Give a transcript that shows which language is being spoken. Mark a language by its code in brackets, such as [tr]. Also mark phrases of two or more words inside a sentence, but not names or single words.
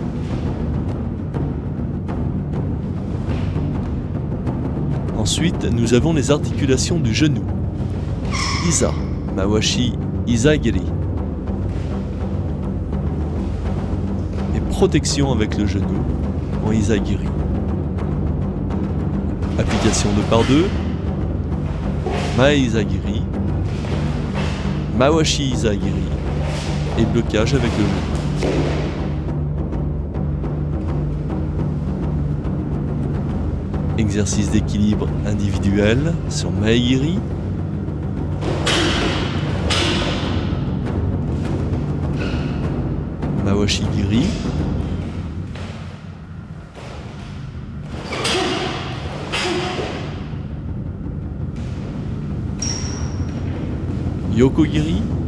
[fr] Ensuite, nous avons les articulations du genou. [ja] Isa, Mawashi, Isa-giri. [fr] Et protection avec le genou en Isa-giri. Application 2x2. Mae-Isa-giri. [ja] Mawashi Isa-giri. [fr] Et blocage avec le genou. Exercice d'équilibre individuel sur Mae-giri. [ja] Mawashi-giri. Yoko-giri.